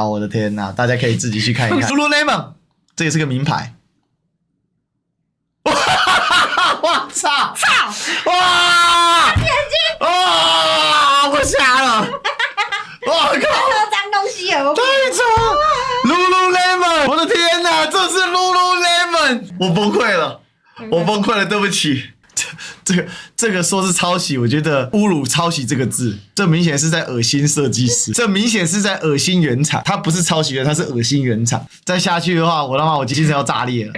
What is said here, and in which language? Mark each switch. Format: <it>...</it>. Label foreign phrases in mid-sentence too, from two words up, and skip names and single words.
<zh>我的天哪，大家可以自己去看一看。Lululemon， 這也是個名牌。我操！哇！眼睛！哇！我瞎了！我靠！看到髒東西了，太醜 ！Lululemon， 我的天哪，這是 Lululemon，我崩潰了，我崩潰了，對不起。這個說是抄襲，我覺得侮辱抄襲這個字，這明顯是在噁心設計師，這明顯是在噁心原廠，他不是抄襲的，他是噁心原廠。再下去的話，我精神要炸裂了。</zh>